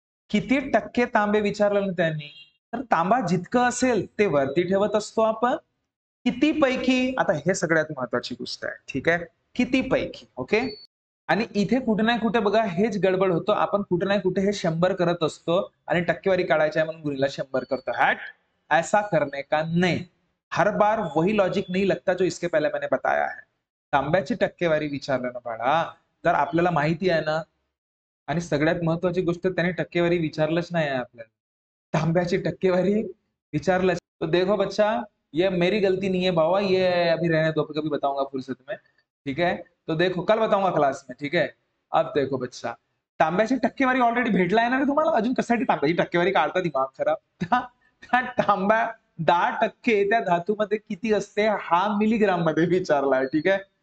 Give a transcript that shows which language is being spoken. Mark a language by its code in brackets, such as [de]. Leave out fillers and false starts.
[mr] किती टक्के तांबे विचारलं ना त्यांनी, तर तांबा जितकं असेल ते वरती ठेवत असतो आपण. किती पैकी, आता हे सगळ्यात महत्वाची गोष्ट आहे, ठीक आहे. किती पैकी, ओके. आणि इथे कुठे ना कुठे बघा हेच गडबड होतो. आपण कुठे ना कुठे हे 100 करत असतो आणि टक्केवारी काढायची आहे म्हणून गुणीला 100 करतो. [hi] हॅट! ऐसा करने का नहीं. हर बार वही लॉजिक नहीं लगता जो इसके पहले मैंने बताया है. [mr] तांब्याची टक्केवारी विचारलं ना बाळा, तर आपल्याला माहिती आहे ना, आणि सगळ्यात महत्वाची गोष्ट त्याने टक्केवारी विचारलंच नाही आहे आपल्याला. तांब्याची टक्केवारी विचारलंच. [hi] तो देखो बच्चा, ये मेरी गलती नहीं है बाबा, ये अभी रहने दो, कभी बताऊंगा फुर्सत में, ठीक है. तो देखो कल बताऊंगा क्लास में, ठीक है. अब देखो बच्चा, [mr] तांब्याची टक्केवारी ऑलरेडी भेटलाय ना रे तुम्हाला, अजून कशासाठी तांब्याची टक्केवारी काढता, दिमाग खराब. त्या तांब्या 10% त्या धातूमध्ये किती असते हा मिलीग्राम मध्ये विचारलाय, ठीक आहे.